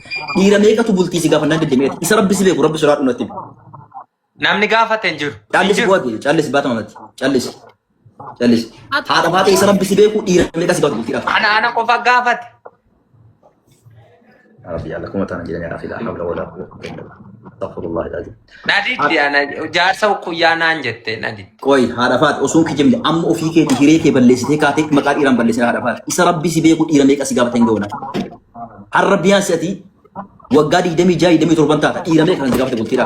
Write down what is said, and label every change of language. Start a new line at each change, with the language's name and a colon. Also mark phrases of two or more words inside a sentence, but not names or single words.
Oromo: Dhiira meeqatu bultii si gaafannaan deddeemeeti? Isa rabbi si beeku rabbi sodaadhu natti. Namni gaafate hin jiru. Callisi bu'aati. Callisi baata mamatti. Callisi. Callisi. Haadha faatee isa rabbi si beeku dhiira meeqa si gaafatu bultiidhaaf? Ana qofa gaafate. Rabbi Allah kuma taana jedhanii yaa fi
Arabic: لا حول ولا قوة إلا بالله. أستغفر الله العظيم.
Oromo: Nadidi ana jaarsa kuyyaa naan jette nadidi. Qoy haadha faat osoo kijimne amma ofii keeti hiree kee balleessitee kaatee maqaa dhiiraan balleessina haadha faat. Isa rabbi si beeku dhiira meeqa si gaafatan gawana. Har'a biyaan si'ati waggaa 26 taata dhiira meeqa kan si gaafate bultiidhaaf.